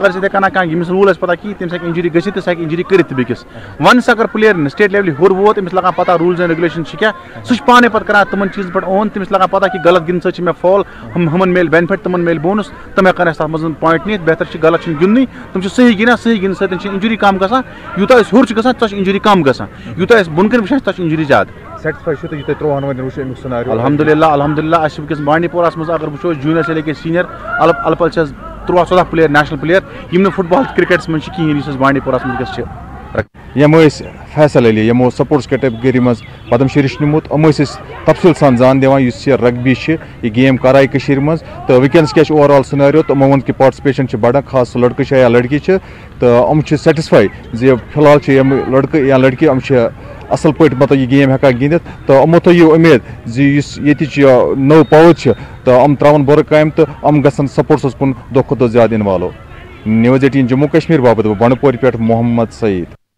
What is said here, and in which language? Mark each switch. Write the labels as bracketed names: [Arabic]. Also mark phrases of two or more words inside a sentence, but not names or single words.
[Kashmiri] اگر یِتھٕے کٔنۍ کانٛہہ ییٚمِس روٗل آسہِ پتہ کِہیٖنۍ تٔمِس ہٮ۪کہِ انجری گٔژھِتھ تہٕ سُہ ہٮ۪کہِ انجری کٔرِتھ تہِ بیٚکِس ونس اگر پٕلیر سٹیٹ لیولہِ ہیوٚر ووت أمِس لگان پتہ [English] rules and regulation [Kashmiri] چھِ کیٛاہ سُہ چھُ پانے پتہٕ کران تِمن چیٖزن پٮ۪ٹھ اون تٔمِس لگان پتہ کہِ غلط گِنٛدنہٕ سۭتۍ چھِ مےٚ فال ہُمن میلہِ بینِفٹ تِمن میلہِ بونس تِم ہٮ۪کن اَسہِ تتھ منٛز پویِنٹ نِتھ بہتر چھِ غلط چھُنہٕ گِنٛدنٕے تِم چھِ صحیح گِنٛدان صحیح گِنٛدنہٕ سۭتۍ چھِ انجری کم گژھان یوٗتاہ أسۍ ہیوٚر چھِ گژھان تیوٗتاہ چھِ انجری کم گژھان یوٗتاہ أسۍ بۄن کٔنۍ وٕچھان چھِ تتھ چھِ انجری زیادٕ سیٹسفاے چھُو تُہۍ یہِ تۄہہِ 13 ؤرین وٕچھو امیُک سِناریو الحمدللہ اَسہِ چھِ وٕنکیٚس بانڈی پوراہس منٛز اگر وٕچھو جوٗنیئر [Urdu] سے لے کے [Kashmiri] سیٖنیر الپل چھِ 13-14 پٕلیر [English] national player [Kashmiri] یِم نہٕ فٹ بال کرکٹس منٛز چھِ کِہیٖنۍ یُس اَسہِ بانڈی پوراہس منٛز وٕنکیٚس چھِ یِم ٲسۍ فیصل علی یِمو [English] sports category [Kashmiri] منٛز پدم شری چھُ نِمُت یِم ٲسۍ أسۍ تفصیٖل سان زان دِوان یُس یہِ رگبی چھِ یہِ گیم کرایہِ کٔشیٖرِ منٛز تہٕ وٕنکیٚنس کیاہ چھُ [English] overall scenario [Kashmiri] تہٕ یِمو ووٚن کہِ پاٹسِپیشن چھِ بڑان خاص سُہ لڑکہٕ چھِ یا لڑکی چھِ تہٕ یِم چھِ سیٹِسفاے زِ فِلحال چھِ یِم لڑکہٕ یا لڑکی یِم چھِ اصل پٲٹھۍ مطلب یہِ گیم ہٮ۪کان گِنٛدِتھ تہٕ یِمو تھٲیِو اُمید زِ یُس ییٚتِچ نٔو پاوَر چھِ تہٕ یِم ترٛاوَن بُرٕ کامہِ تہٕ یِم گژھن سپورٹسس کُن دۄہ کھۄتہٕ دۄہ زیادٕ اِنوالو نِوٕز 18 جموں کشمیٖر باپتھ بہٕ بنڈپورِ پٮ۪ٹھ محمد سعید